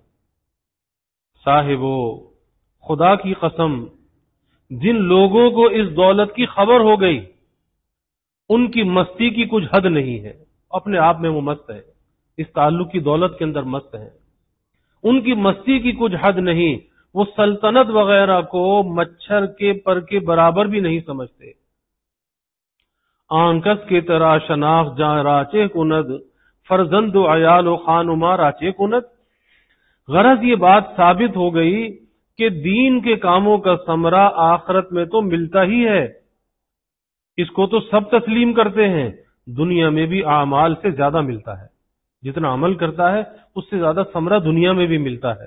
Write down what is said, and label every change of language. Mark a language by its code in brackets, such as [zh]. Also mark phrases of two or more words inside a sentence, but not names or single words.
[ur] صاحبو، خدا کی قسم، جن لوگوں کو اس دولت کی خبر ہو گئی ان کی مستی کی کچھ حد نہیں ہے. اپنے آپ میں وہ مست ہے، اس تعلق کی دولت کے اندر مست ہے. ان کی مستی کی کچھ حد نہیں. وہ سلطنت وغیرہ کو مچھر کے پر کے برابر بھی نہیں سمجھتے. [fa] آنکس کے طرح شناخت جاں راچے کند، فرزند و عیال و خانما راچے کند. [ur] غرض یہ بات ثابت ہو گئی کہ دین کے کاموں کا ثمرہ آخرت میں تو ملتا ہی ہے. اس کو تو سب تسلیم کرتے ہیں. دنیا میں بھی اعمال سے زیادہ ملتا ہے. جتنا عمل کرتا ہے اس سے زیادہ ثمرہ دنیا میں بھی ملتا ہے.